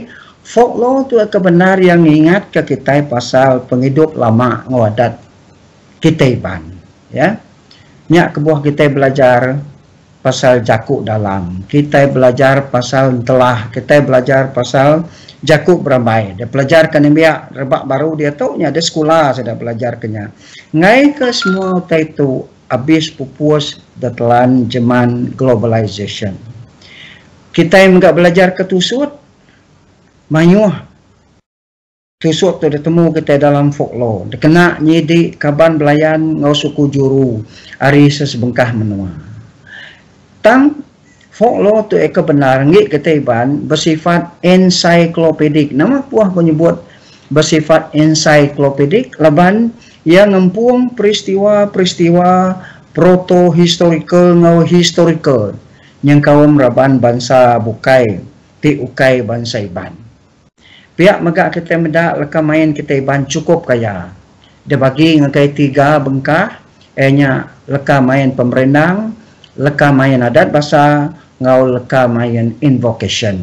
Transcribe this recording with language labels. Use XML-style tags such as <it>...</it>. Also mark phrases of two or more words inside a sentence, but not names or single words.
<iba>Folklore tu kebenar yang ingat ke kita pasal penghidup lama ngawadat kita iban. Ya, nyak kebuah kita belajar pasal jakuk dalam, kita belajar pasal telah, kita belajar pasal jakuk beramai. Dia belajar kan biak rebak baru dia tu nya ada sekolah sudah belajar kenya. Ngai ke semua itu habis pupus datelan zaman globalization. Kita yang enggak belajar ketusut mayuh. Tusut tu ditemu kita dalam folklore. Dia kena nyidi kaban belayan ngau suku juru ari sesebengkah menua. Tang folklore tu eka benar ngi kita iban bersifat encyclopedic. Nama puah menyebut bersifat encyclopedic laban yang ngempung peristiwa-peristiwa proto-historical ngau historical yang kaum raban bangsa bukai ti ukai bangsa iban. Pihak megak kita medak leka main kita iban cukup kaya. Dia bagi ngakai 3 bengkah, nya leka main pemerendang, leka main adat bahasa ngau leka main invocation.</iba>